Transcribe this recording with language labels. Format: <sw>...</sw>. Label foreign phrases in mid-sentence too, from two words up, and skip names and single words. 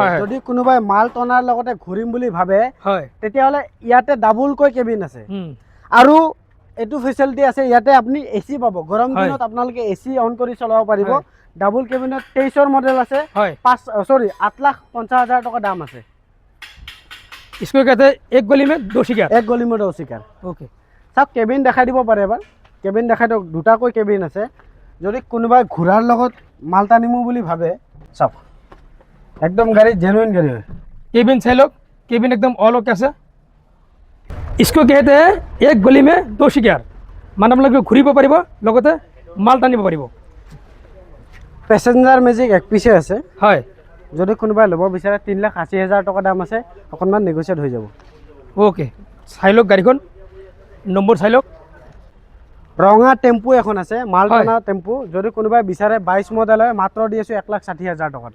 <as>যদি কোনোবাই মাল টনাৰ লগতে ঘূৰিম বুলি ভাবে তেতিয়াহ'লে ইয়াতে ডাবুলকৈ কেবিন আছে, আৰু এইটো ফেচিলিটি আছে ইয়াতে আপুনি AC পাব। গৰম দিনত আপোনালোকে AC অন কৰি চলাব পাৰিব। ডাবুল কেবিনত 23ৰ মডেল আছে, 8,50,000 টকা দাম আছে।</as> <hi>इसको कहते हैं एक गली में दो शिकार। एक गली में दो शिकार। ओके</hi> <as>চাওক কেবিন দেখাই দিব পাৰে এবাৰ, কেবিন দেখাই দিয়ক। দুটাকৈ কেবিন আছে, যদি কোনোবাই ঘোঁৰাৰ লগত মাল টানিমো বুলি ভাবে চাওক একদম গাড়ী জেনুইন গাড়ী হয়।</as> <hi>केबिन से लोग केबिन एकदम</hi> <en>all okay</en> <hi>से। इसको कहते हैं एक गली में दो शिकार,</hi> <as>মানে আপোনালোকে ঘূৰিব পাৰিব লগতে মাল টানিব পাৰিব। পেছেঞ্জাৰ মেজিক এক পিছে আছে, হয় যদি কোনোবাই ল'ব বিচাৰে 3,80,000 টকা দাম আছে, অকণমান নেগচিয়েট হৈ যাব। ওকে চাই লওক গাড়ীখন, নম্বৰ চাই লওক। ৰঙা টেম্পু এখন আছে, মাল টনা টেম্পু, যদি কোনোবাই বিচাৰে 22 মডেল হয়, মাত্ৰ দি আছোঁ 1,60,000 টকাত।</as>